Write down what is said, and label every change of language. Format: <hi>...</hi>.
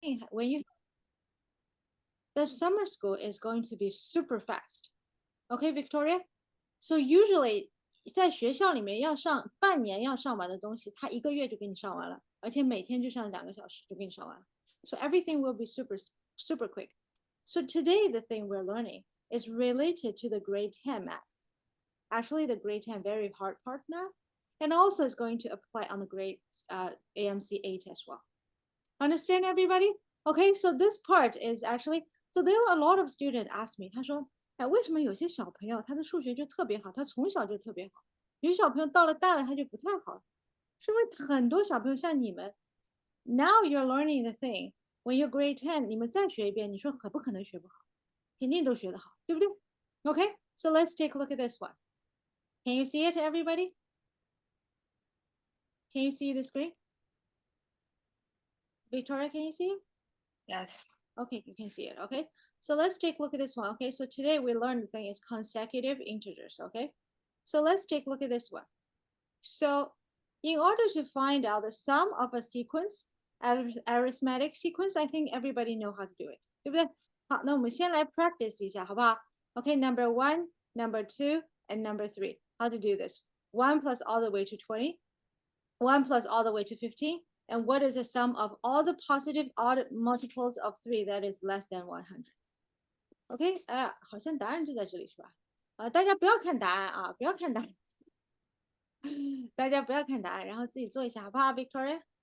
<en>when you the summer school is going to be super fast. Okay, Victoria?</en> <zh>So usually 在学校里面要上半年要上完的东西，他1个月就给你上完了，而且每天就上2个小时就给你上完了。</zh> <en>So everything will be super quick. So today the thing we're learning is related to the grade 10 math. Actually, the grade 10 very hard part now, and also is going to apply on the grade AMC 8 as well. Understand everybody? Okay, so this part is actually, so there are a lot of students ask me,</en> <zh>他说，哎，为什么有些小朋友他的数学就特别好，他从小就特别好，有些小朋友到了大了他就不太好，是因为很多小朋友像你们，</zh> <en>now you're learning the thing. When you're grade 10,</en> <zh>你们再学一遍，你说可不可能学不好？肯定都学得好，对不对？</zh> <en>Okay, so let's take a look at this one. Can you see it, everybody? Can you see the screen? Victoria, can you see it? Yes. Okay, you can see it. Okay, so let's take a look at this one. Okay, so today we learned the thing is consecutive integers. Okay, so let's take a look at this one. So in order to find out the sum of a sequence, arithmetic sequence, I think everybody know how to do it.</en> <zh>对不对？好，那我们先来 practice 一下，好不好？</zh> <en>Okay, number 1, number 2, and number 3. How to do this? 1 plus all the way to 20, 1 plus all the way to 15, and what is the sum of all the positive odd multiples of 3 that is less than 100?</en> <zh>OK， 好像答案就在这里是吧？大家不要看答案啊，不要看答案，大家不要看答案，然后自己做一下，好不好，Victoria？</zh>